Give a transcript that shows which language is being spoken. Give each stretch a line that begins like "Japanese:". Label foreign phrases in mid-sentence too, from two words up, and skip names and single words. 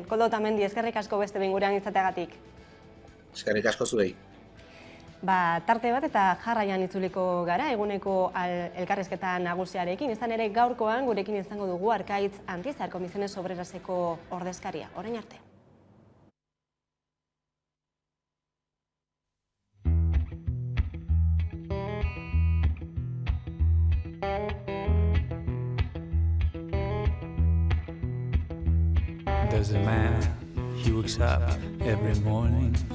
Basque: Koldo Otamendi, eskerrik asko beste bingurean izateagatik. Eskerrik asko zuei. Tarte bat eta jarraian itzuliko gara, eguneko elkarrizketa nagusiarekin. Izan ere gaurkoan gurekin izango dugu Arkaitz Antizar Comisiones Obreraseko ordezkaria. Orain arte.
English: There's a man, he wakes up every morning.